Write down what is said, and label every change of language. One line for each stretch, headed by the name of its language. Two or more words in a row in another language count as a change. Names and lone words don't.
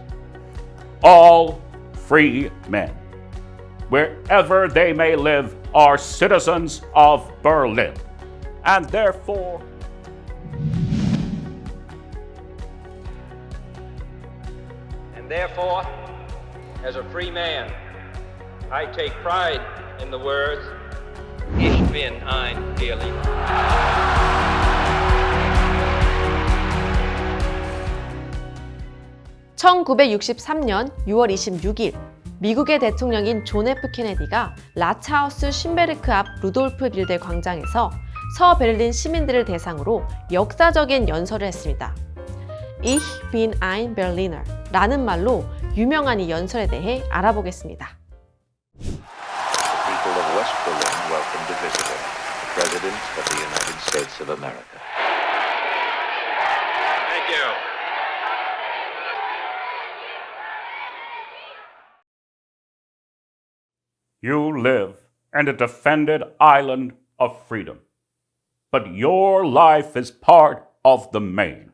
English: All free men, wherever they may live, are citizens of Berlin, and therefore as a free man, I take pride in the words,
German: Ich bin ein Berliner.
Korean: 1963년 6월 26일 미국의 대통령인 존 F 케네디가 라츠하우스 쉰베르크 앞 루돌프 빌데 광장에서 서베를린 시민들을 대상으로 역사적인 연설을 했습니다.
German: Ich bin ein Berliner
Korean: 라는 말로 유명한 이 연설에 대해 알아보겠습니다.
English: The people of West Berlin welcome the visitor, the President of the United States of America. Thank you. you live in a defended island of freedom, but your life is part of the main.